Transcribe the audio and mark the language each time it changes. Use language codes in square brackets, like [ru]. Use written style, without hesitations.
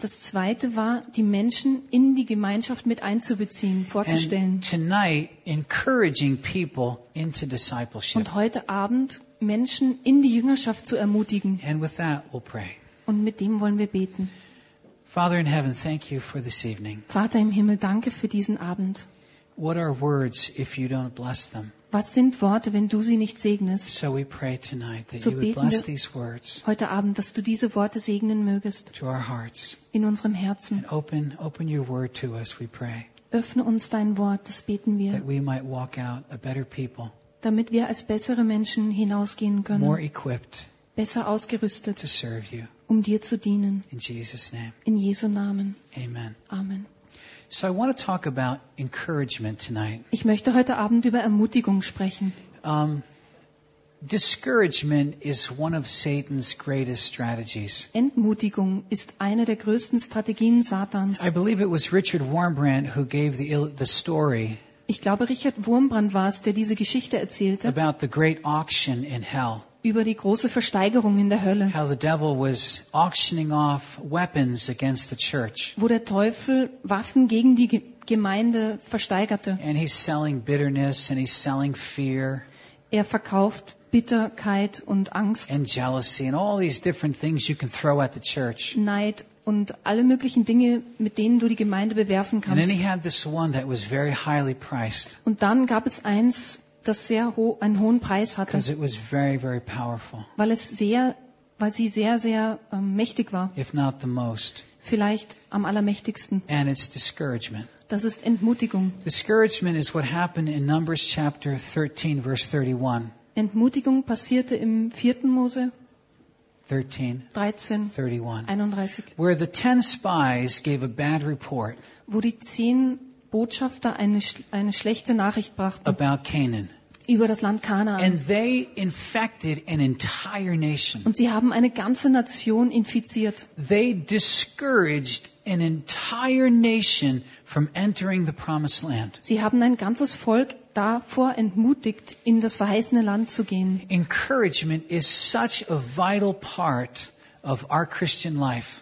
[de] Das zweite war, die Menschen in die Gemeinschaft mit einzubeziehen, vorzustellen. [en] And tonight, encouraging people into discipleship. [de] Und heute Abend Menschen in die Jüngerschaft zu ermutigen. [en] And with that, we'll pray. [de] Und mit dem wollen wir beten. [en] Father in heaven, thank you for this evening. [de] Vater im Himmel, danke für diesen Abend. [en] What are words if you don't bless them? [de] Was sind Worte, wenn du sie nicht segnest? [en] So we pray tonight that you would bless these words. [de] Heute Abend, dass du diese Worte segnen mögest. [en] To our hearts. [de] In unserem Herzen. [en] And open your word to us, we pray. [de] Öffne uns dein Wort, das beten wir. [en] That we might walk out a better people. [de] Damit wir als bessere Menschen hinausgehen können. [en] More equipped. [de] Besser ausgerüstet. [en] To serve you. [de] Um dir zu dienen. [en] In Jesus' name. [de] In Jesu Namen. [en] Amen. [de] Amen. [en] So I want to talk about encouragement tonight. [de] Ich möchte heute Abend über Ermutigung sprechen. [en] Discouragement is one of Satan's greatest strategies. [de] Entmutigung ist eine der größten Strategien Satans. [en] I believe it was Richard Wurmbrand who gave the story. [de] Ich glaube, Richard Wurmbrand war es, der diese Geschichte erzählte. [en] About the great auction in hell. [de] Über die große Versteigerung in der Hölle. [en] How the devil was auctioning off weapons against the church. [de] Wo der Teufel Waffen gegen die Gemeinde versteigerte. [en] And he's selling bitterness and he's selling fear. [de] Er verkauft Bitterkeit und Angst. [en] And jealousy and all these different things you can throw at the church. [de] Neid und alle möglichen Dinge, mit denen du die Gemeinde bewerfen kannst. [en] And then he had this one that was very highly priced. [de] Und dann gab es eins, das sehr einen hohen Preis hatte. [en] Because it was very, very powerful. [de] Weil sie sehr, sehr mächtig war. [en] If not the most. [de] Vielleicht am allermächtigsten. [en] And it's discouragement. [de] Das ist Entmutigung. [en] Discouragement is what happened in Numbers chapter 13, verse 31. [de] Entmutigung passierte im 4. Mose 31. [en] Where the 10 spies gave a bad report. [de] Wo die 10 Botschafter eine schlechte Nachricht brachten. [en] About Canaan. [de] Über das Land Kanaan. [en] And they infected an entire nation. [de] Und sie haben eine ganze Nation infiziert. [en] They discouraged an entire nation from entering the promised land. [de] Sie haben ein ganzes Volk davor entmutigt, in das verheißene Land zu gehen. [en] Encouragement is such a vital part of our Christian life.